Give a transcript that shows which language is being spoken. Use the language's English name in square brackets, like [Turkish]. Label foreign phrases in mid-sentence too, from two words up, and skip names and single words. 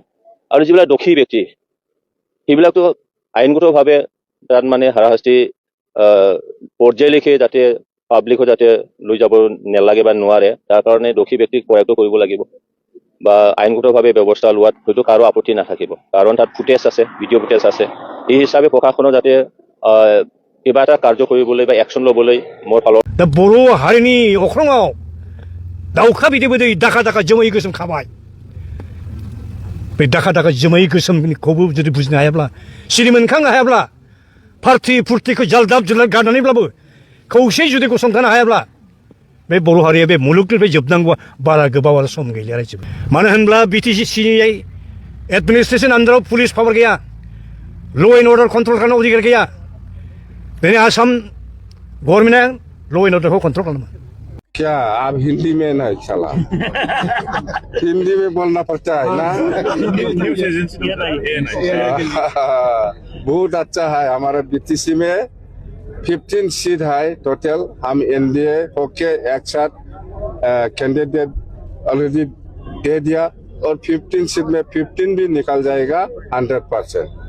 [Assamese] আৰু যিবিলাক দোষী ব্যক্তি সেইবিলাকতো আইনগতভাৱে তাত মানে হাৰাশাস্তি পৰ্যায়লৈকে যাতে পাব্লিকো যাতে লৈ যাব নালাগে বা নোৱাৰে, তাৰ কাৰণে দোষী ব্যক্তিক কৰায়ত্ব কৰিব লাগিব বা আইনগতভাৱে ব্যৱস্থা লোৱাত হয়তো কাৰো আপত্তি নাথাকিব। কাৰণ তাত ফুটেজ আছে, [English] video footage [Assamese] আছে। এই হিচাপে প্ৰশাসনৰ যাতে কিবা এটা কাৰ্য কৰিবলৈ বা একশ্যন ল'বলৈ মোৰ ফালৰ [Bodo] दा बर' हारिनि अख्राङाव दाउखा बिदै बिदै दाखा दाखा जोमै गोसोम खाबाय। बे दाखा दाखा जोमै गोसोमखौबो जुदि बुजिनो हायाब्ला, सिरि मोनखांनो हायाब्ला, पार्टि फुर्तिखौ जालदाब जुलाद गारनानैब्लाबो खौसे जुदि गसंथानो हायाब्ला, बे बर' हारिया बे मुलुगनिफ्राय जोबनांगौआ बारा गोबाव आरो सम गैलिया रायजो। मानो होनब्ला BTC एडमिनिस्ट्रेशन आन्डाराव [English] police power [Bodo] गैया, [English] law and order control [Bodo] खालामनो अधिकार गैया। दिनै आसाम गभर्नमेन्टआ [English] law and order [Bodo] कन्ट्रल खालामो। [Hindi] क्या आप हिंदी में नहीं चला हिंदी में बोलना पड़ता है ना बहुत अच्छा है। हमारे BTC में 15 सीट है टोटल। हम NDA होके एक साथ [English] candidate already [Hindi] दे दिया, और 15 सीट में 15 भी निकल जाएगा 100%।